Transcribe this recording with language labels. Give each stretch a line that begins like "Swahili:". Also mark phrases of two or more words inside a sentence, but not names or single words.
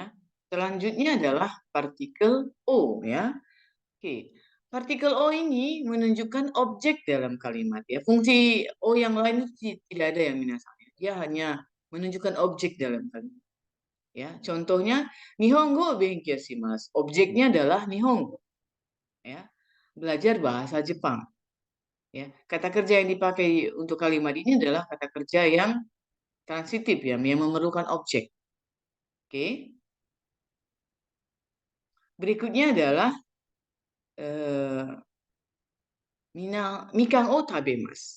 Indonesian: Selanjutnya adalah partikel O ya. Oke. Partikel O ini menunjukkan objek dalam kalimat ya. Fungsi O yang lain itu tidak ada yang minasanya. Dia hanya menunjukkan objek dalam kalimat.
Japanese: Ya, contohnya 日本語勉強します.
Indonesian: Objeknya adalah Nihongo. Ya. Belajar bahasa Jepang. Ya, kata kerja yang dipakai untuk kalimat ini adalah kata kerja yang transitif ya, yang memerlukan objek. Oke.
Japanese: Berikutnya adalah みかんを食べます.